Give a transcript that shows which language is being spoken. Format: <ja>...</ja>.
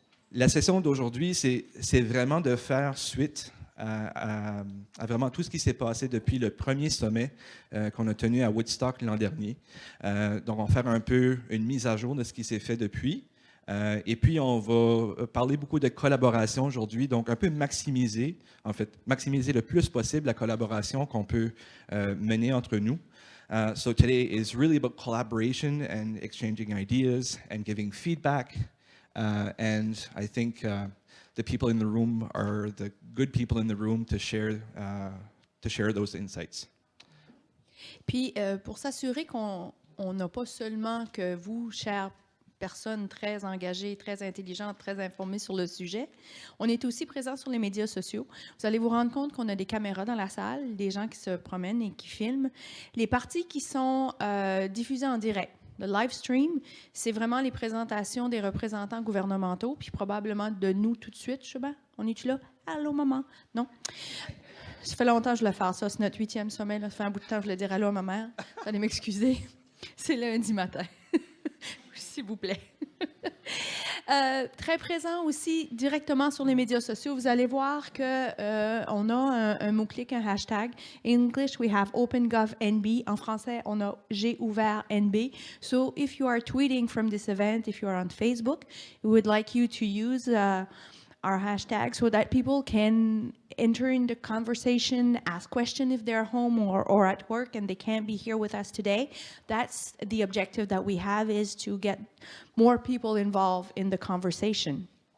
<fr>La session d'aujourd'hui, c'est vraiment de faire suite à vraiment tout ce qui s'est passé depuis le premier sommet qu'on a tenu à Woodstock l'an dernier. Donc, on va faire un peu une mise à jour de ce qui s'est fait depuis. Et puis, on va parler beaucoup de collaboration aujourd'hui, donc un peu maximiser le plus possible la collaboration qu'on peut mener entre nous.</fr> <en>So today is really about collaboration and exchanging ideas and giving feedback. And I think the people in the room are the good people in the room to share those insights.</en> <fr>Puis, pour s'assurer qu'on n'a pas seulement que vous, chères personnes très engagées, très intelligentes, très informées sur le sujet, on est aussi présent sur les médias sociaux. Vous allez vous rendre compte qu'on a des caméras dans la salle, des gens qui se promènent et qui filment. Les parties qui sont diffusées en direct. Le live stream, c'est vraiment les présentations des représentants gouvernementaux, puis probablement de nous tout de suite. Chouba, on est-tu là? Allô, maman? Non? Ça fait longtemps que je le fais, ça. C'est notre 8e sommet. Là. Ça fait un bout de temps que je le dire allô à ma mère. Vous allez m'excuser. C'est lundi matin. S'il vous plaît. Très présent aussi directement sur les médias sociaux. Vous allez voir qu'on a un mot-clic, un hashtag.</fr> <en>In English, we have OpenGovNB.</en> <fr>En français, on a J'ai ouvert NB.</fr> <en>So, if you are tweeting from this event, if you are on Facebook, we would like you to use our hashtag so that people can enter in the conversation, ask questions if they're home or at work and they can't be here with us today. That's the objective that we have, is to get more people involved in the conversation.</en>